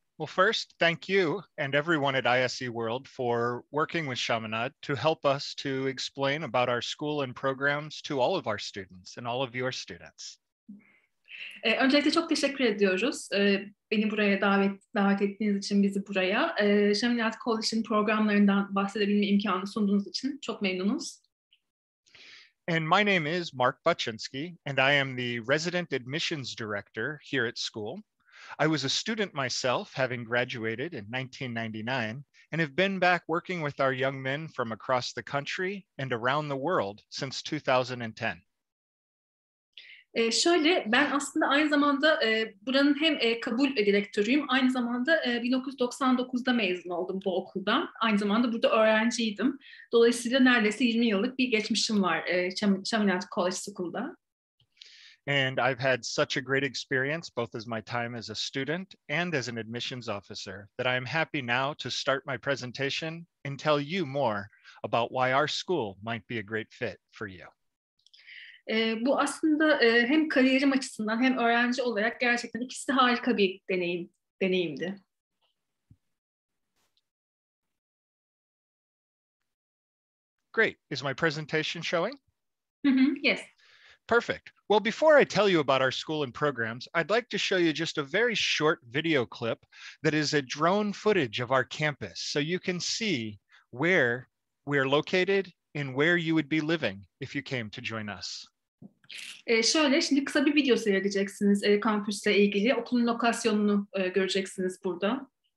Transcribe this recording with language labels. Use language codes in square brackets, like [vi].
[en] Well, first, thank you and everyone at ISE World for working with Chaminade to help us to explain about our school and programs to all of our students and all of your students. [tr] Öncelikle çok teşekkür ediyoruz. Beni buraya davet ettiğiniz için, bizi buraya. Chaminade Koleji'nin programlarından bahsedebilme imkanı sunduğunuz için çok memnunuz. [en] And my name is Mark Baczynski, and I am the Resident Admissions Director here at school. I was a student myself, having graduated in 1999, and have been back working with our young men from across the country and around the world since 2010. [tr] Ben aslında aynı zamanda buranın hem kabul direktörüyüm, aynı zamanda 1999'da mezun oldum bu okuldan. Aynı zamanda burada öğrenciydim. Dolayısıyla neredeyse 20 yıllık bir geçmişim var Chaminade College School'da. [en] And I've had such a great experience, both as my time as a student and as an admissions officer, that I am happy now to start my presentation and tell you more about why our school might be a great fit for you. [tr] Bu aslında hem kariyerim açısından hem öğrenci olarak gerçekten ikisi de harika bir deneyimdi. [en] Great. Is my presentation showing? Yes. Perfect. Well, before I tell you about our school and programs, I'd like to show you just a very short video clip that is a drone footage of our campus, so you can see where we're located and where you would be living if you came to join us. [tr] Şimdi kısa bir video seyredeceksiniz kampüsle ilgili. Okulun lokasyonunu göreceksiniz burada.